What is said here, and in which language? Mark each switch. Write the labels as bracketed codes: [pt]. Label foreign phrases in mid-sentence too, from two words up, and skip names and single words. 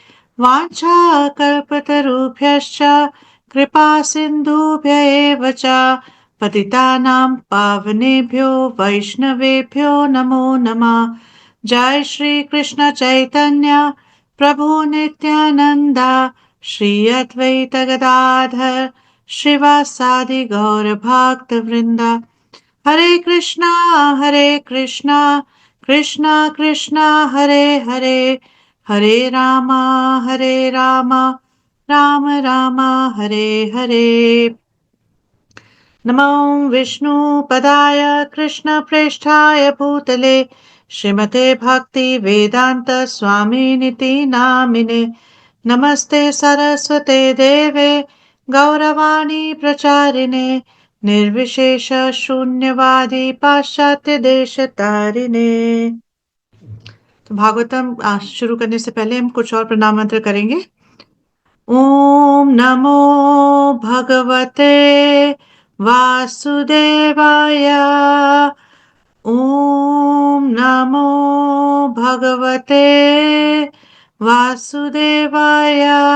[sa] वाञ्छाकल्पतरुभ्यश्च कृपा सिन्धुभ्य एव च पतितानां पावनेभ्यो वैष्णवेभ्यो नमो नमः। जय श्री कृष्ण चैतन्य प्रभु नित्यानंद श्री अद्वैत गदाधर श्रीवासादि गौर भक्त वृंदा। हरे कृष्णा कृष्णा कृष्णा हरे हरे, हरे रामा राम राम हरे हरे। नमो विष्णुपदाय कृष्णप्रेष्ठाय भूतले श्रीमते भक्ति वेदांत स्वामिनिति नामिने। नमस्ते सरस्वते देवे गौरवाणी प्रचारिणे निर्विशेष शून्यवादी पाश्चात्य देश तारिणे। [hi] तो भागवतम शुरू करने से पहले हम कुछ और प्रणाम मंत्र करेंगे। [sa] ओम नमो भगवते वासुदेवाय। ओम नमो भगवते वासुदेवाय।